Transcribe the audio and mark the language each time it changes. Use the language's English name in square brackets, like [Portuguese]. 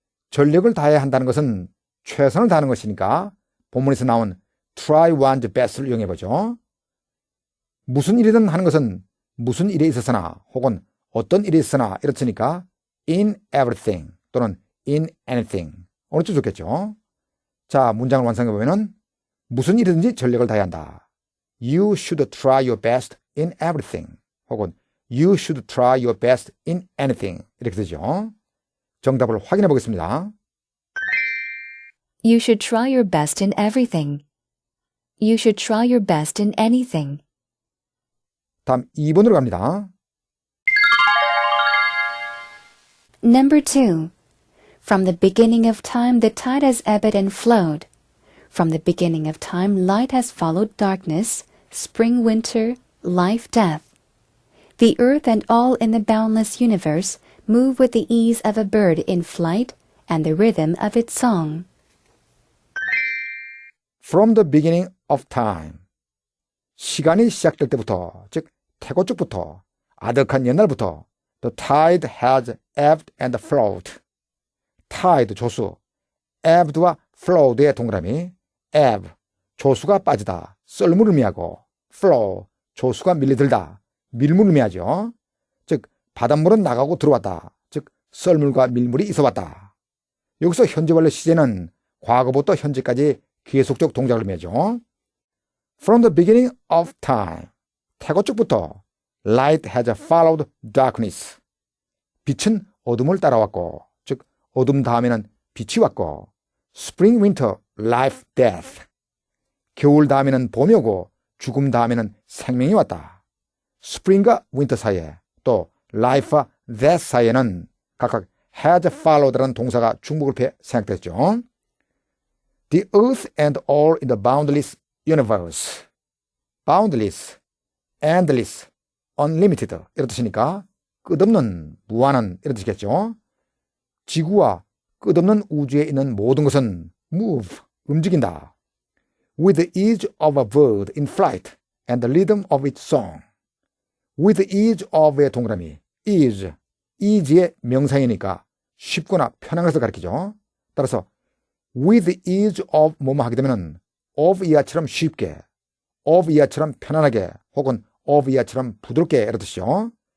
[Korean] 전력을 다해야 한다는 것은 최선을 다하는 것이니까 본문에서 나온 [English] try one's best [Korean] 를 이용해보죠. 무슨 일이든 하는 것은 무슨 일에 있어서나 혹은 어떤 일에 있어서나 이렇으니까 [English] in everything [Korean] 또는 [English] in anything [Korean] 어느 쪽 좋겠죠. 자 문장을 완성해보면 무슨 일이든지 전력을 다해야 한다. [English] You should try your best in everything [Korean] 혹은 [English] You should try your best in anything [Korean] 이렇게 되죠. 정답을 확인해 보겠습니다. [English] You should try your best in everything. You should try your best in anything. [Korean] 다음 2번으로 갑니다. [English] Number 2. From the beginning of time the tide has ebbed and flowed. From the beginning of time light has followed darkness, spring, winter, life, death. The earth and all in the boundless universe move with the ease of a bird in flight and the rhythm of its song. From the beginning of time. [Korean] 시간이 시작될 때부터, 즉 태고 쪽부터, 아득한 옛날부터 [English] The tide has ebbed and flowed. [Korean] tide, 조수, ebbed와 flowed의 동그라미, ebb, 조수가 빠지다, 썰물을 의미하고 flow, 조수가 밀려들다, 밀물을 의미하죠. 즉 바닷물은 나가고 들어왔다, 즉 썰물과 밀물이 있어왔다. 여기서 현재 완료 시제는 과거부터 현재까지 계속적 동작을 의미하죠. [English] From the beginning of time, [Korean] 태고 쪽부터 [English] light has followed darkness. [Korean] 빛은 어둠을 따라왔고, 즉 어둠 다음에는 빛이 왔고, [English] spring, winter, life, death. [Korean] 겨울 다음에는 봄이 오고 죽음 다음에는 생명이 왔다. spring과 winter 사이에 또 life와 death 사이에는 각각 [English] has followed [Korean] 라는 동사가 중복을 생략됐죠. [English] The earth and all in the boundless universe. [Korean] boundless, endless, unlimited 이런 뜻이니까 끝없는, 무한한 이런 뜻이겠죠. 지구와 끝없는 우주에 있는 모든 것은 move, 움직인다. [English] With the ease of a bird in flight and the rhythm of its song. With the ease of [Korean] 의 동그라미, ease, ease의 명사이니까 쉽거나 편한 것을 가리키죠. 따라서 [English] with the ease of [Korean] 뭐뭐 하게 되면 of 이하처럼 쉽게, of 이하처럼 편안하게 혹은 of 이하처럼 부드럽게 이런 뜻이죠.